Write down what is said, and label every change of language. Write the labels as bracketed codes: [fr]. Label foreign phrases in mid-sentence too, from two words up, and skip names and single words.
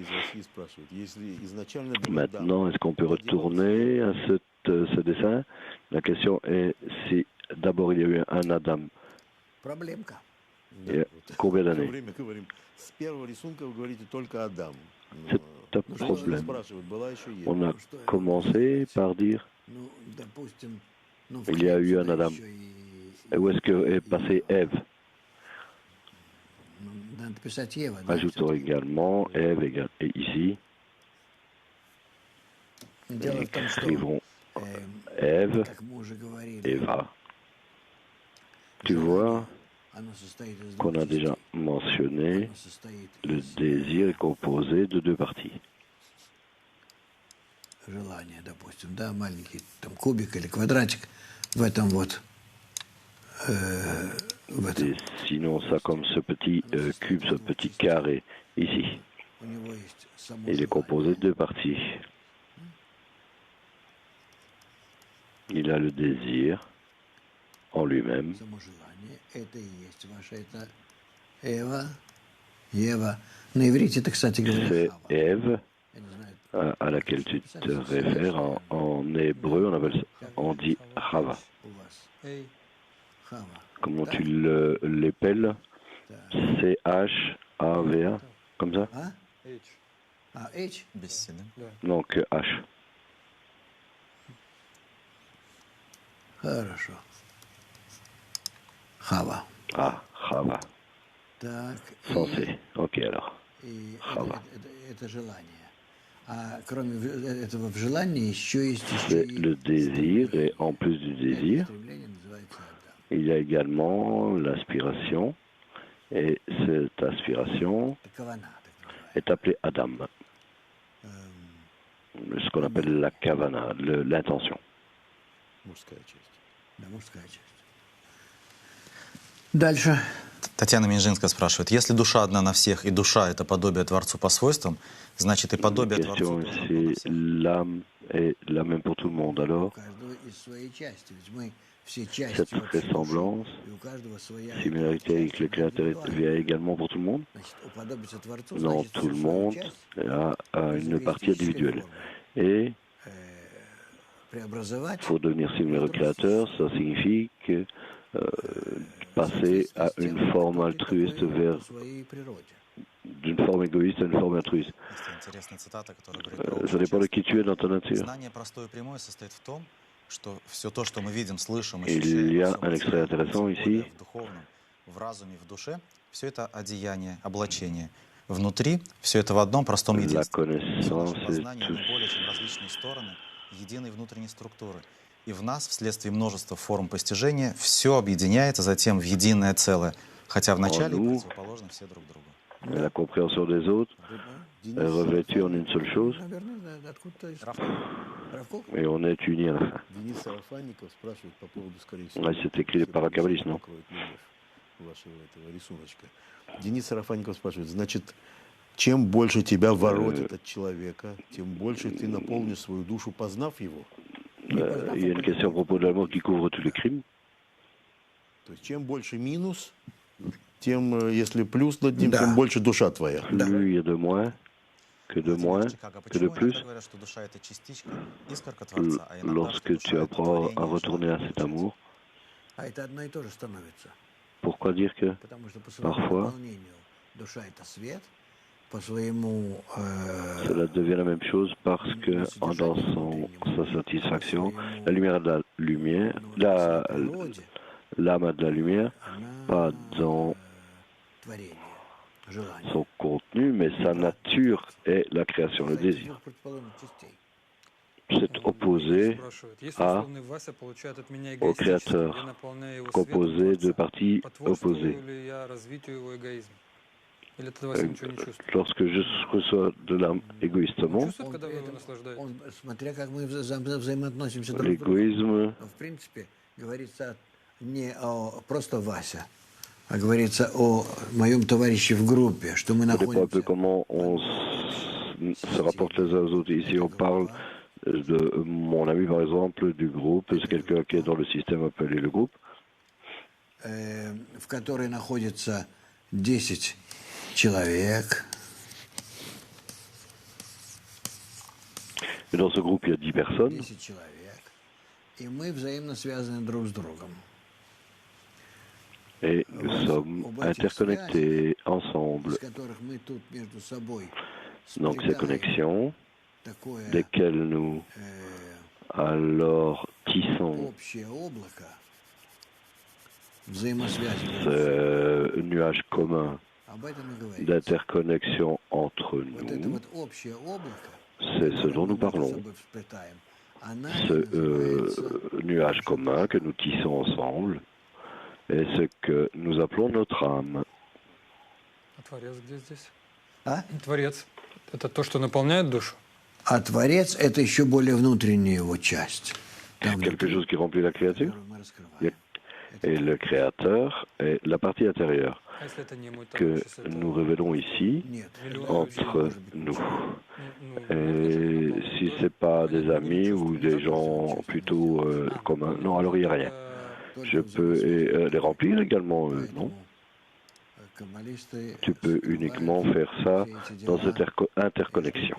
[fr] Maintenant, est-ce qu'on peut retourner à ce dessin? La question est si d'abord il y a eu un Adam. [ru] Проблемка. [fr] Il y a combien d'années? C'est un problème. On a commencé par dire [ru] Ну, допустим, ну, [fr] il y a eu un [ru] сюда [fr] Adam. [ru] еще [fr] Et où est-ce que est passée Ève? [ru] ну, надо писать Ева, да? [fr] Ajoutons également Ève et ici. [ru] Дело в том, что, [fr] Écrivons Ève, [ru] как мы уже говорили, [fr] Eva. Tu vois [ru] оно состоит из [fr] qu'on [ru] двух [fr] a déjà [ru] частей. [fr] mentionné, [ru] Оно состоит [fr] le [ru] из [fr] désir est composé de deux parties. [ru] желания, допустим, да, маленький там кубик или квадратик в этом вот в этом. [fr] Sinon ça comme ce petit cube, ce petit carré ici. [ru] У него есть само [fr] Il est composé de deux parties. Il a le désir en lui-même. [ru] само желание. Это и есть ваше, это Эва, Ева. На иврите это, кстати говоря, [fr] C'est [ru] Хава. [fr] Ève [ru] Я не знаю, [fr] à laquelle tu te réfères. En hébreu, on appelle ça, on dit Chava. [ru] у вас Эй, Хава. [fr] Comment tu l'appelles? C-H-A-V-A, comme ça? [ru] А? H. А, H? Без «си», да? [fr] Donc H. [ru] Хорошо. Хава. [fr] Ah, Chava. [ru] Так, [fr] Sans C. Ok alors. [ru] и Хава. это желание. А кроме этого в желании еще есть [fr] C'est le désir et en plus du désir, [ru] стремление называется Адам. [fr] il y a également l'aspiration. Et cette aspiration [ru] Это кавана, так называемая. [fr] est appelée Adam. Ce qu'on appelle la kavana, l'intention. [ru] Да, мужская часть. Дальше. Татьяна Минжинская спрашивает, если душа одна на всех, и душа — это подобие Творцу по свойствам, значит и [fr] La [ru] подобие Творцу [fr] question [ru] тоже [fr] est [ru] одно на [fr] si [ru] всех. [fr] l'âme est la même pour tout le monde. [ru] У [fr] Alors, [ru] каждого из своей части. Ведь мы все части [fr] cette [ru] вот всей души, [fr] ressemblance, [ru] и у каждого своя [fr] similarité avec le Créateur est [ru] индивидуальная. [fr] également pour tout le monde? [ru] Значит, уподобиться Творцу, [fr] Non, [ru] значит, [fr] tout le [ru] всю свою [fr] monde [ru] часть [fr] a une partie individuelle. Et [ru] преобразовать [fr] pour devenir similaire au Créateur, ça signifie que passer à une forme altruiste vers [ru] по своей природе. [fr] d'une forme égoïste à une forme altruiste. [ru] Есть интересная цитата, которая говорит про [fr] Ça [ru] общее [fr] dépend de [ru] чувство. [fr] qui tu es dans ta nature. [ru] Знание простое и прямое состоит в том, что все то, что мы видим, слышим, [fr] Il [ru] ощущаем, [fr] y a [ru] во всем [fr] un extrait [ru] материальном, [fr] intéressant [ru] тем более [fr] ici. [ru] в духовном, в разуме, в душе, все это одеяние, облачение. Внутри все это в одном простом [fr] La [ru] единстве. Все [fr] connaissance [ru] наше [fr] est [ru] познание [fr] tout. [ru] не более чем различные стороны единой внутренней структуры. И в нас, вследствие множества форм постижения, все объединяется затем в единое целое, хотя вначале [fr] nous, [ru] противоположны все друг другу. [fr] La compréhension des autres est revêtue en une seule chose [ru] Наверное, да, откуда-то из Равков. Равков? [fr] et on est unis à la fin. [ru] Денис Сарафанников спрашивает по поводу, скорее всего, [fr] Ouais, c'est écrit par Akablis, non? [ru] покроет рельеф вашего этого рисуночка. Денис Сарафанников спрашивает, значит, чем больше тебя воротит от человека, тем больше ты наполнишь свою душу, познав его. [fr] Il y a une question à propos de l'amour qui couvre tous les crimes. [ru] То есть чем больше минус, тем, если плюс над ним, Да. тем больше душа твоя. [fr] Plus il y a de moins, que de moins, [ru] Чикаго, [fr] que de [ru] почему [fr] plus. [ru] иногда говорят, что душа — это частичка, искорка Творца, а иногда, [fr] Lorsque [ru] что [fr] tu [ru] душа — это [fr] apprends à [ru] творение [fr] retourner à [ru] человека. [fr] cet amour, [ru] А это одно и то же становится. [fr] pourquoi dire que [ru] Потому что по своему [fr] Parfois. [ru] наполнению душа — это свет, по своему [fr] cela devient la même chose parce que dans sa satisfaction, la lumière a de la lumière, [ru] природе, [fr] l'âme a de la lumière, [ru] она [fr] pas dans [ru] творение, желание. [fr] son contenu, mais sa nature est la création, le [ru] Кстати, [fr] désir. [ru] двух противоположных частей. [fr] C'est opposé [ru] Спрашивает, если [fr] à [ru] условный Вася получает от меня [fr] au [ru] эгоистически, [fr] Créateur, [ru] я наполняю его [fr] composé [ru] светом [fr] de [ru] Творца, [fr] parties [ru] потворствую [fr] opposées. [ru] ли я развитию его эгоизма? Или тогда Вася ничего не чувствует? [fr] Lorsque je reçois de l'âme [ru] Он [fr] égoïstement, [ru] чувствует, когда вы его при этом- наслаждаете? он, смотря как мы взаимоотносимся друг к другу. [fr] l'égoïsme, [ru] В принципе, говорится не о просто Вася, говорится о моем товарище в группе, что мы [fr] Ça dépend un [ru] находимся [fr] peu comment on se rapporte les uns aux autres. Ici, on parle de mon ami, par exemple, du groupe. C'est quelqu'un qui est dans le système appelé le groupe, [ru] в которой находится 10 человек. [fr] et dans ce groupe, il y a 10 personnes. [ru] 10 человек. И мы взаимно связаны друг с другом. [fr] Et nous sommes interconnectés ensemble. [ru] Из которых мы тут между собой [fr] Donc ces connexions, [ru] такое [fr] desquelles nous alors tissons [ru] общее облако взаимосвязи. [fr] ce nuage commun [ru] Об этом и говорим. [fr] d'interconnexion entre [ru] Вот это [fr] nous, [ru] вот общее облако, [fr] c'est ce dont nous parlons. Ce nuage commun que nous tissons ensemble est ce que nous appelons notre âme. [ru] А Творец где здесь? А? Творец – это то, что наполняет душу? А Творец – это еще более внутренняя его часть. Там [fr] Quelque chose qui remplit la créature. [ru] которую мы раскрываем. [fr] Et le créateur est la partie intérieure [ru] А если это не мой [fr] que [ru] товарищ, если это [fr] nous révélons ici [ru] Нет. [fr] entre nous. Et si ce n'est pas des amis ou des gens plutôt communs, non, alors il n'y a rien. Je peux les remplir également, non? Tu peux uniquement faire ça dans cette interconnexion.